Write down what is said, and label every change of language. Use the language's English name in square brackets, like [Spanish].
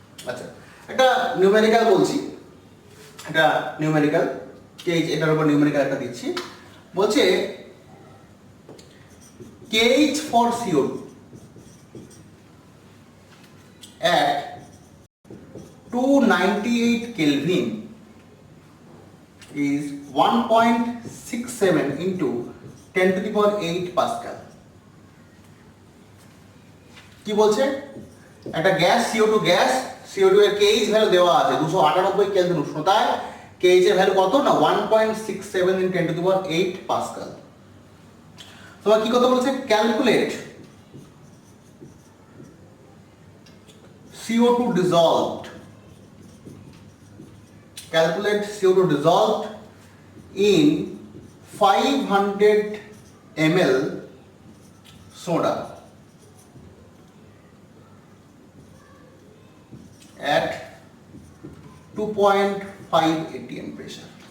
[Bangla] আচ্ছা, একটা নিউমেরিক্যাল বলছি, এটা নিউমেরিক্যাল KH, এটার উপর নিউমেরিক্যাল একটা দিচ্ছি। বলছে [English] KH for CO2 at 298 Kelvin is 1.67 into 10 to the power 8 Pascal। [Bangla] কি বলছে? একটা গ্যাস CO2 এর KH ভ্যালু দেওয়া আছে 298 কেলভিন উষ্ণতায়। KH এর ভ্যালু কত না 1.67 in 10 to the power 8 Pascal. তোমার কি কথা বলছে? [English] Calculate CO2 dissolved, calculate CO2 dissolved in 500 ml soda at 2.5 atm pressure।